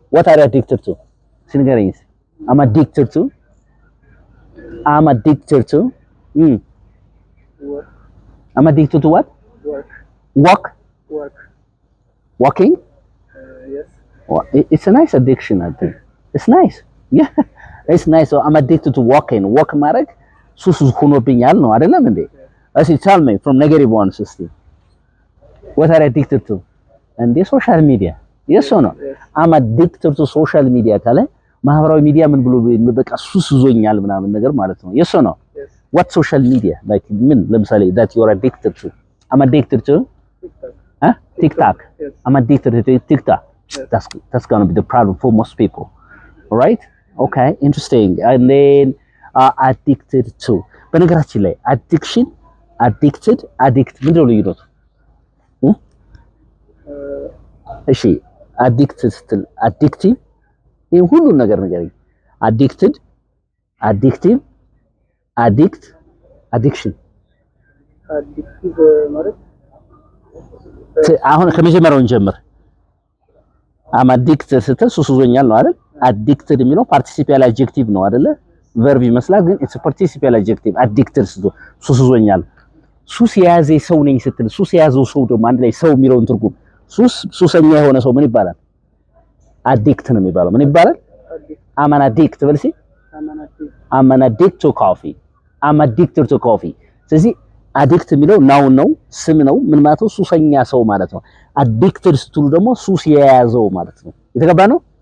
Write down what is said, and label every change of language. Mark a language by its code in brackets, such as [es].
[en] What are you addicted to? ሲንገረኝ I'm addicted to I'm addicted to Work. I'm addicted to what? Work. Walk? Walking? Yes. Well, it's a nice addiction, I think. It's nice. Yeah. It's nice. So I'm addicted to walking. [am] Walk ማድረግ ሱስ ሆኖብኛል ነው አይደለም እንዴ? [en] እስኪ tell me from negative ones እስቲ. What are you addicted to? And the social media. Yes or no? Yes. I'm addicted to social media [am] ካለ ማህበራዊ ሚዲያ ምን ብሎ በቃ ሱስ ይዞኛል ምናምን ነገር ማለት ነው። Yes or no? [en] Yes. What social media? Like ምን ለምሳሌ that you are addicted to. I'm addicted to TikTok. huh? TikTok. Yes. I'm addicted to TikTok. Yes. That's going to be the problem for most people. All right? Okay, interesting. And then addicted to. [am] በነገራችን ላይ addiction, addicted, addict ምንድነው ልዩነቱ? እሺ addicted ስትል addictive ይሄን ሁሉ ነገር ንገረኝ። [en] addicted, addictive, addict, addiction. [am] Addictive ማለት አሁን ከመጀመሪያው እንጀምር። [en] I'm addicted [am] ስትል ሱስ ይዞኛል ነው አይደል? [en] addicted የሚለው participial adjective [am] ነው አይደለ? [en] verb ይመስላል ግን it's a participial adjective. [am] addicted ስትል ሱስ ይዞኛል። ሱስ የያዘ ሰው ነኝ ስትል ሱስ የያዘው ሰው ደግሞ አንድ ላይ ሰው የሚለውን ትርጉም ሱሰኛ የሆነ ሰው ምን ይባላል? አዲክት ነው የሚባለው። ምን ይባላል? [en] I'm an addict በልሲ I'm an addict to coffee. I'm addicted to coffee. [am] ስለዚህ አዲክት የሚለው ናውን ነው፣ ስም ነው። ምን ማለት ነው? ሱሰኛ ሰው ማለት ነው። አዲክትድ ስትሉ ደግሞ ሱስ የያዘው ማለት ነው። የተገባ ነው?